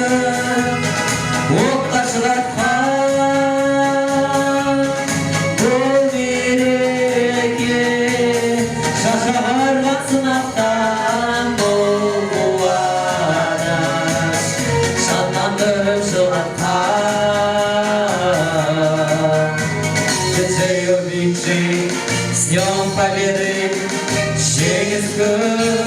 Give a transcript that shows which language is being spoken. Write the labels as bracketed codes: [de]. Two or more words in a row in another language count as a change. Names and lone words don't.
[kk] отқа шыратқан бұл мереке, шашып арған сынақтан бұл қуаныш, шаттандырып жылатқан. [en] The day of victory, [ru] с Днем Победы, [kk] жеңіс күні.